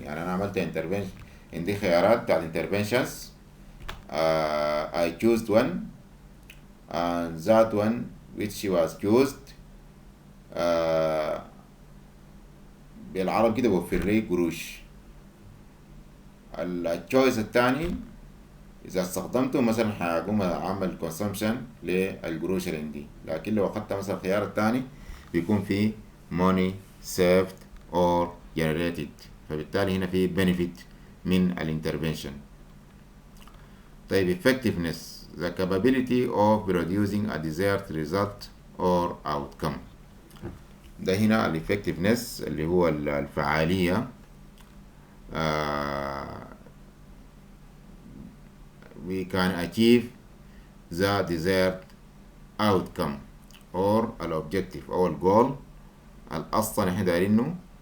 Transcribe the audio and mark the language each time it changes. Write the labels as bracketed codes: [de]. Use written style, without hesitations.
[ar] يعني أنا عملت intervention، عندي خيارات بتاعت interventions. [en] I chose one and that one which was used [ar] بالعربي كده بوفر لي قروش. التشويس التاني إذا استخدمته مثلا هقوم أعمل consumption للقروش اللي عندي، لكن لو أخدت مثلا الخيار التاني بيكون في [en] money saved or generated، [ar] فبالتالي هنا في benefit من الانترفنشن. [en] طيب effectiveness the capability of producing a desired result or outcome. [ar] ده هنا ال effectiveness اللي هو الفعالية. [en] We can achieve the desired outcome or الobjective [ar] أو الجول الأصلا احنا دايرينه.